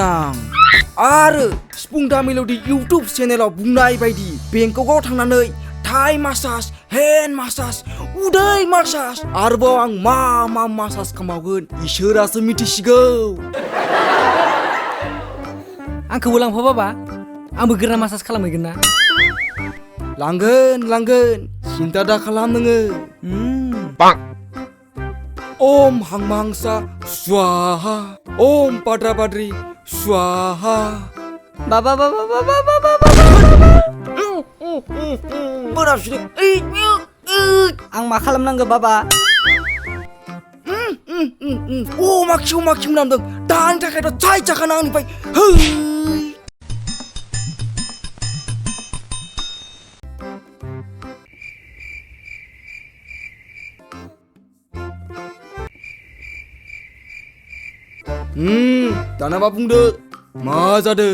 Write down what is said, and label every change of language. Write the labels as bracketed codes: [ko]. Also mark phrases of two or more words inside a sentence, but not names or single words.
[brx] आं आरो सिफुं दा मेल'डि इउटुब चेनेलाव बुंनाय बायदि बेंककआव थांनानै थाइ मासाज, हेन्ड मासाज, उदै मासाज आरोबाव आं मा मा मासाज खालामबावगोन इसोरासो मिथिसिगौ। आंखौबो लांफा बाबा, आंबो गोरा मासाज खालामहैगोन ना। लांगोन सिन्था दा खालाम नोङो। ओम हांमांसा स्वाहा, ओम पाद्रा पाद्रि स्वाहा। बाबा बोराबसिनो आं मा खालामनांगौ बाबा? माखिव नामदों दानि थाखायथ' चाय जाखाना आंनिफ्राय। दाना मा बुंदो, मा जादों?